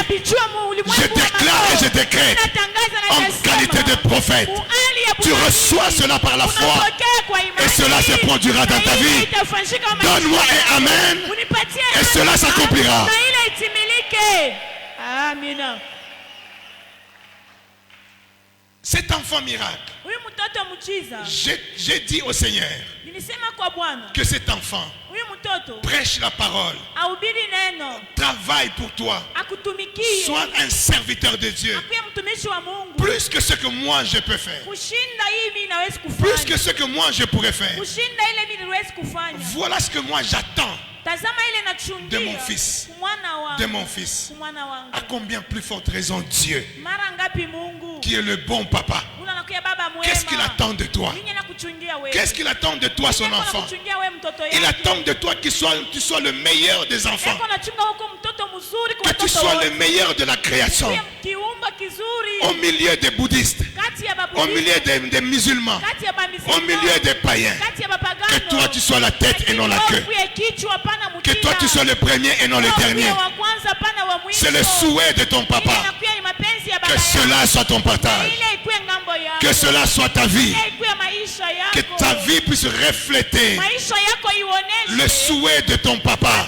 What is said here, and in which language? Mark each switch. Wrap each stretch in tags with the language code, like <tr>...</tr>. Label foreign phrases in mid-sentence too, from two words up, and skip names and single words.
<fr>Je déclare et je décrète, en qualité de prophète, tu reçois cela par la foi et cela se produira dans ta vie. Donne-moi un amen et cela s'accomplira.</fr> <sw>Amina.</sw> <fr>Cet enfant miracle,</fr> <sw>Huyu mtoto mchiza.</sw> <fr>j'ai dit au Seigneur</fr> <sw>Nilisema kwa Bwana.</sw> <fr>que cet enfant</fr> <sw>Huyu mtoto</sw> <fr>prêche la parole,</fr> <sw>ahubiri neno,</sw> <fr>travaille pour toi,</fr> <sw>akutumikie.</sw> <fr>soit un serviteur de Dieu,</fr> <sw>Akuwe mtumishi wa Mungu.</sw> <fr>plus que ce que moi je peux faire,</fr> <sw>Kushinda hii mimi naweza</sw> <fr>plus</fr> <sw>kufanya.</sw> <fr>que ce que moi je pourrais faire.</fr> <sw>Kushinda ile mimi niwezi kufanya.</sw> <fr>Voilà ce que moi j'attends</fr> <sw>Tazama ile nachungia.</sw> <fr>de mon fils.</fr> <sw>Mwana wangu.</sw> <fr>De mon fils.</fr> <sw>Mwana wangu.</sw> <fr>À combien plus forte raison Dieu,</fr> <sw>Mara ngapi Mungu?</sw> <fr>qui est le bon papa,</fr> <sw>Unakuya baba mwema.</sw> <fr>qu'est-ce qu'il attend de toi?</fr> <sw>Nini anakuchungia wewe?</sw> <fr>Qu'est-ce qu'il attend de toi, son enfant?</fr> <sw>Anakuchungia wewe mtoto</sw> <fr>Il</fr> <sw>yake.</sw> <fr>attend de toi que tu sois le meilleur des enfants,</fr> <sw>Yako anachunga huko mtoto mzuri kwa</sw> <fr>que tu</fr> <sw>mtoto</sw> <fr>sois</fr> <sw>wote.</sw> <fr>le meilleur de la création,</fr> <sw>Kiumba kizuri.</sw> <fr>au milieu des bouddhistes,</fr> <sw>Kati ya babu.</sw> <fr>au milieu des musulmans,</fr> <sw>Kati ya bamisionari.</sw> <fr>au milieu des païens.</fr> <sw>Kati ya bapagano.</sw> <fr>Que toi tu sois la tête et non la queue. Que toi tu sois le premier et non le dernier. C'est le souhait de ton papa. Que cela soit ton partage. Que cela soit ta vie. Que ta vie puisse refléter le souhait de ton papa.</fr>